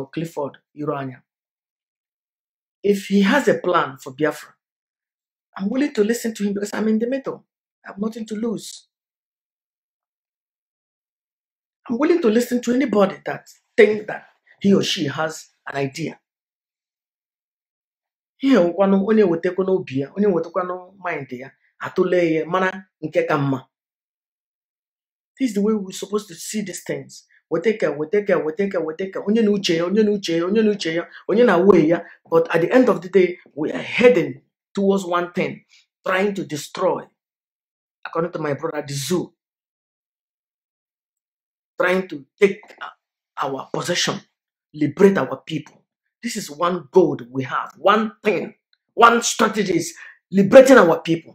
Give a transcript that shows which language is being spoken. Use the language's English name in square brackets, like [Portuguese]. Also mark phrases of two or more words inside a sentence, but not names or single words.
[English] Clifford Iroanya, if he has a plan for Biafra, I'm willing to listen to him because I'm in the middle. I have nothing to lose. I'm willing to listen to anybody that thinks that he or she has an idea. Here, [Igbo] onye wetekwa n'obi ya, onye wetekwa no mind ya, atule ye mana nke ka mma. [English] This is the way we're supposed to see these things. [Igbo] Onye na uche ya, onye na way ya. [English] But at the end of the day, we are heading towards one thing, trying to destroy, according to my brother, the zoo. Trying to take our possession, liberate our people. This is one goal we have, one thing, one strategy is liberating our people.